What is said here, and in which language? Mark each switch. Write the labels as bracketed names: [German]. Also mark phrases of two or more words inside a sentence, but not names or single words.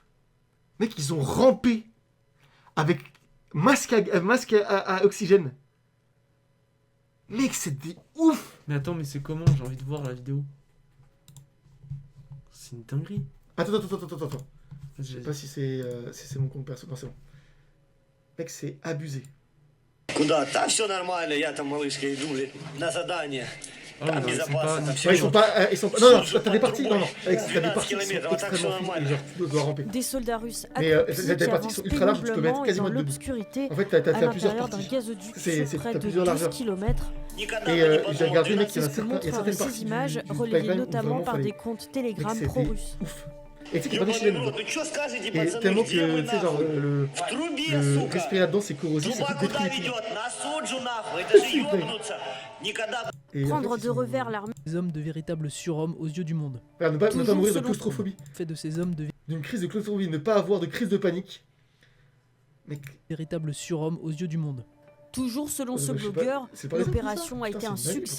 [French] Mec, ils ont rampé avec masque à oxygène. Mec, c'est des ouf. Mais attends, mais c'est comment? J'ai envie de voir la vidéo. C'est une dinguerie. Attends. Je sais pas si c'est mon compte perso. Non, c'est bon. Mec, c'est abusé. [Russian] Куда? Да, все нормально, я там, малышка, иду, блин, на задание. [French] Ah, [Russian] Там [French] mais c'est [Russian] безопасно, [French] pas... [Russian] там [French] Ouais, [Russian] все. [French] ils sont pas. Non, t'as des parties. Non, Alex, t'as des parties qui sont extrêmement fines et genre tu dois ramper. Des soldats russes Mais accroupis t'as des qui parties qui avancent sont ultra larges, tu peux mettre péniblement et quasiment dans debout. l'obscurité En fait, à t'as plusieurs l'intérieur d'un parties. gazoduc C'est- sur près t'as de plusieurs 12 largeurs. km. [Russian] Никогда [French] Et [Russian] бы не [French] j'ai regardé, [Russian] подумал. [French] mec, il y C'est en a ce que montrent certaines ces parties images du relayées pipeline où notamment vraiment par fallait- des comptes Mec, Telegram c'était pro-russes. ouf. Et tu sais qu'il y a pas des [Russian] Ёбаный [French] chilènes [Russian] рот, [French] dedans. [Russian] ну чё скажете, [French] Et [Russian] пацаны, [French] tellement [Russian] где вы [French] que, tu sais, genre, [Russian] нахуй? В трубе, сука! [French] respirer là-dedans, c'est corrosif, ça [Russian] Труба [French] peut [Russian] куда [French] détruire. [Russian] ведет? На суджу, нахуй! Это же Сука. ёбнуться! Никогда... [French] Et en Prendre fait, ils de sont- revers l'armée Des hommes de véritables surhommes aux yeux du monde. Regarde, ne pas toujours mourir de selon- claustrophobie. Fait de ces hommes de D'une crise de claustrophobie, ne pas avoir de crise de panique. Mec, véritables surhommes aux yeux du monde. Toujours selon ce je sais pas, blogueur, c'est pas les l'opération a Putain, été c'est un une dinguerie, succès